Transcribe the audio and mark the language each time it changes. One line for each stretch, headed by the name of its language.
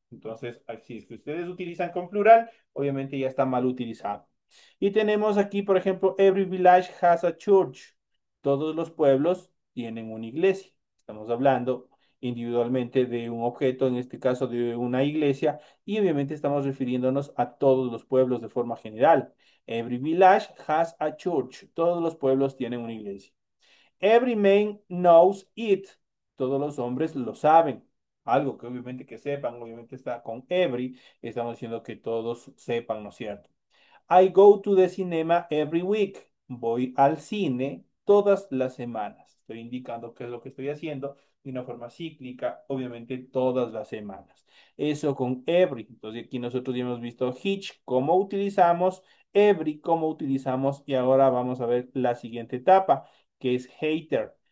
Spanish: Entonces, si es que ustedes utilizan con plural, obviamente ya está mal utilizado. Y tenemos aquí, por ejemplo,
English: every village has a church.
Spanish: Todos los pueblos tienen una iglesia. Estamos hablando individualmente de un objeto, en este caso de una iglesia, y obviamente estamos refiriéndonos a todos los pueblos de forma general.
English: Every village has a church.
Spanish: Todos los pueblos tienen una iglesia.
English: Every man knows it.
Spanish: Todos los hombres lo saben. Algo que obviamente que sepan, obviamente está con every. Estamos diciendo que todos sepan, ¿no es cierto?
English: I go to the cinema every week.
Spanish: Voy al cine todas las semanas. Estoy indicando qué es lo que estoy haciendo de una forma cíclica, obviamente todas las semanas. Eso con every. Entonces aquí nosotros ya hemos visto hitch, cómo utilizamos, every, cómo utilizamos, y ahora vamos a ver la siguiente etapa, que es hater.